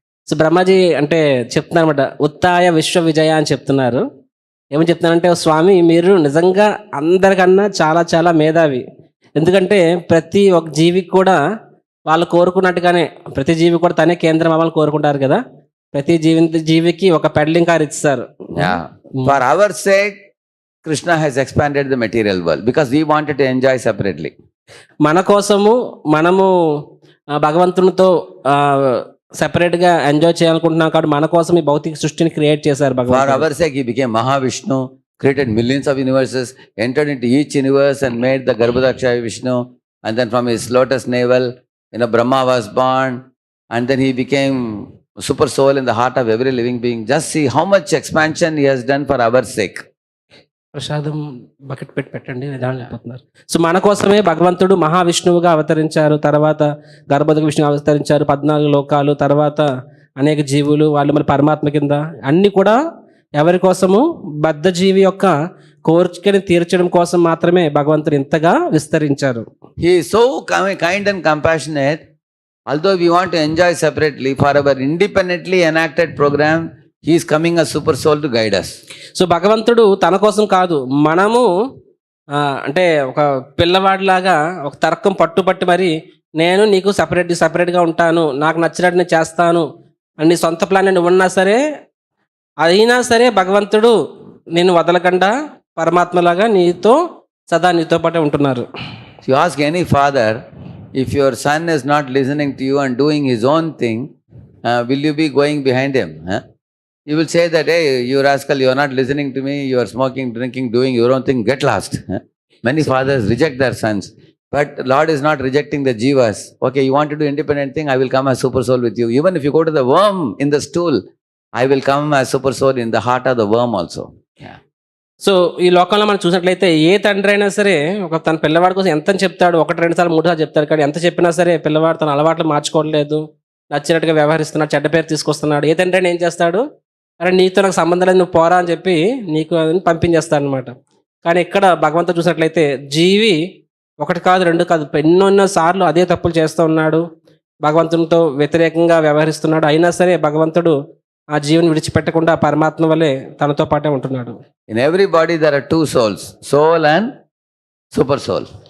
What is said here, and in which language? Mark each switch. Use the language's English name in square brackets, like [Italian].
[Telugu] So Brahmaji అంటే చెప్తున్నారు అనమాట, [Sanskrit] ఉత్తాయ విశ్వ విజయ [Telugu] అని చెప్తున్నారు. ఏమని చెప్తున్నారంటే, స్వామి మీరు నిజంగా అందరికన్నా చాలా చాలా మేధావి. ఎందుకంటే ప్రతి ఒక్క జీవికి కూడా వాళ్ళు కోరుకున్నట్టుగానే, ప్రతి జీవి కూడా తనే కేంద్రం అవ్వాలని కోరుకుంటారు కదా. ప్రతి జీవికి ఒక పెడలింగ్ కార్ ఇస్తారు. [English] For our sake, Krishna has expanded the material world because we wanted to enjoy separately. [Telugu] మన కోసము మనము భగవంతునితో సెపరేట్ గా ఎంజాయ్ చేయాలనుకుంటున్నాం కాబట్టి మన కోసం ఈ భౌతిక సృష్టిని క్రియేట్ చేశారు భగవంతుడు. [English] For our sake he became Mahavishnu created millions of universes, entered into each universe and made the Garbhodaksha Vishnu. And then from his lotus navel, Brahma was born. And then he became super soul in the heart of every living being. Just see how much expansion he has done for our sake. [Telugu] ప్రసాదం bucket పెట్టండి నిదానం అయిపోతున్నారు. So మన కోసమే భగవంతుడు మహావిష్ణువుగా అవతరించారు, తర్వాత గర్భోదక విష్ణువు అవతరించారు, 14 లోకాలు, తర్వాత అనేక జీవులు, వాళ్ళు మరి పరమాత్మ కింద, అన్నీ కూడా ఎవరి కోసము? బద్ధజీవి యొక్క కోరికని తీర్చడం కోసం మాత్రమే భగవంతుడు ఇంతగా విస్తరించారు. [English] He is so kind and compassionate. Although we want to enjoy separately, for our independently enacted program, he is coming as super soul to guide us. [Telugu] So భగవంతుడు తన కోసం కాదు, మనము అంటే ఒక పిల్లవాడిలాగా ఒక తర్కం పట్టుబట్టి మరి నేను నీకు సపరేట్గా ఉంటాను, నాకు నచ్చినట్టు నేను చేస్తాను అని సొంత ప్లాన్ నువ్వు ఉన్నా సరే, అయినా సరే భగవంతుడు నేను వదలకుండా పరమాత్మలాగా నీతో సదా నీతో పాటే ఉంటున్నారు. [English] You ask any father, if your son is not listening to you and doing his own thing, will you be going behind him? You will say that, hey, you rascal, you are not listening to me, you are smoking, drinking, doing your own thing, get lost. Many fathers reject their sons. But Lord is not rejecting the jivas. Okay, you want to do independent thing, I will come as super soul with you. Even if you go to the worm in the stool, I will come as super soul in the heart of the worm also. [Telugu] So ఈ లోకంలో మనం చూసినట్లయితే ఏ తండ్రి అయినా సరే ఒక తన పిల్లవాడి కోసం ఎంత చెప్తాడు, 1, 2 సార్లు 3 సార్లు చెప్తాడు, కానీ ఎంత చెప్పినా సరే పిల్లవాడు తన అలవాట్లు మార్చుకోవట్లేదు, నచ్చినట్టుగా వ్యవహరిస్తున్నాడు, చెడ్డ పేరు తీసుకొస్తున్నాడు. ఏ తండ్రి అయినా ఏం చేస్తాడు? అరే నీతో నాకు సంబంధం లేదు, నువ్వు పోరా అని చెప్పి నీకు పంపించేస్తాడు అనమాట. కానీ ఇక్కడ భగవంతుడు చూసినట్లయితే జీవి 1 కాదు 2 కాదు ఎన్నో సార్లు అదే తప్పులు చేస్తూ ఉన్నాడు, భగవంతునితో వ్యతిరేకంగా వ్యవహరిస్తున్నాడు. అయినా సరే భగవంతుడు ఆ జీవిని విడిచిపెట్టకుండా పరమాత్మ వలె తనతో పాటే ఉంటున్నాడు. [English] In every body there are 2 souls, soul and super soul.